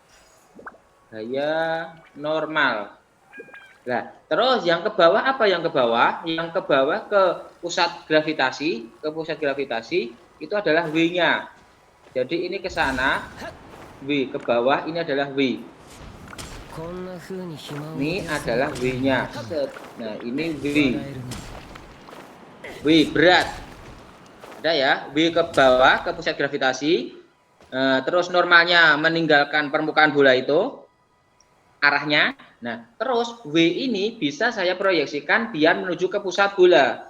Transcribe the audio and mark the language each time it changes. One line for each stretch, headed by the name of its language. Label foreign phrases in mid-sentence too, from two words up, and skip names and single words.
Indonesian: Gaya normal. Nah, terus yang ke bawah apa yang ke bawah? Yang ke bawah ke pusat gravitasi, itu adalah W-nya. Jadi ini ke sana, W ke bawah, ini adalah W.
Japanese: こんな風に暇を
Indonesian: Ini
Japanese: 持て
Indonesian: adalah W-nya. Nah, ini W.
Japanese: 笑えるね
Indonesian: W berat. Ada ya, W ke bawah ke pusat gravitasi. Terus normalnya meninggalkan permukaan bola itu arahnya. Nah, terus W ini bisa saya proyeksikan biar menuju ke pusat bola.